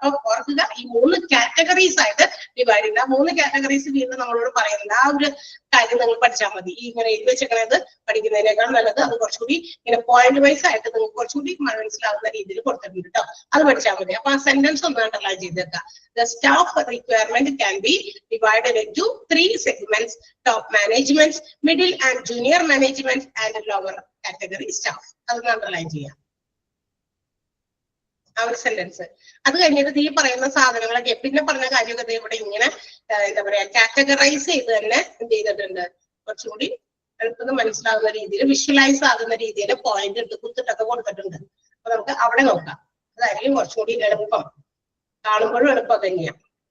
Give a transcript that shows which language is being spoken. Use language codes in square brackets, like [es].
[ml] അപ്പൊ ഓർക്കുക, ഈ 3 കാറ്റഗറീസ് ആയിട്ട് ഡിവൈഡ് ചെയ്യുന്ന 3 കാറ്റഗറീസ് വീണ്ടും നമ്മളോട് പറയുന്നുണ്ട്. ആ ഒരു കാര്യം നിങ്ങൾ പഠിച്ചാൽ മതി. ഈ ഇങ്ങനെ എഴുതി വെച്ചേക്കണത് പഠിക്കുന്നതിനേക്കാൾ നല്ലത് അത് കുറച്ചുകൂടി ഇങ്ങനെ പോയിന്റ് വൈസ് ആയിട്ട് നിങ്ങൾക്ക് കുറച്ചുകൂടി മനസ്സിലാവുന്ന രീതിയിൽ കൊടുത്തിട്ടുണ്ട് കേട്ടോ. അത് പഠിച്ചാൽ മതി. അപ്പൊ ആ സെന്റൻസ് ഒന്ന് അണ്ടർലൈൻ ചെയ്തേക്കാം. [en] The staff requirement can be divided into 3 segments: top management, middle and junior management, and lower category staff. [ml] അത് അണ്ടർലൈൻ ചെയ്യാം ആ ഒരു സെന്റൻസ്. അത് കഴിഞ്ഞിട്ട് ഈ പറയുന്ന സാധനങ്ങളൊക്കെ പിന്നെ പറഞ്ഞ കാര്യമൊക്കെ ഇവിടെ ഇങ്ങനെ എന്താ പറയാ കാറ്റഗറൈസ് ചെയ്ത് തന്നെ എന്ത് ചെയ്തിട്ടുണ്ട്, കുറച്ചുകൂടി എളുപ്പത്തിൽ മനസ്സിലാവുന്ന രീതിയിൽ വിഷ്വലൈസ് ആകുന്ന രീതിയിൽ പോയിന്റ് ഇട്ട് കുത്തിട്ടൊക്കെ കൊടുത്തിട്ടുണ്ട്. അപ്പൊ നമുക്ക് അവിടെ നോക്കാം. അതായിരിക്കും കുറച്ചുകൂടി എളുപ്പം, കാണുമ്പോഴും എളുപ്പം തന്നെയാണ്.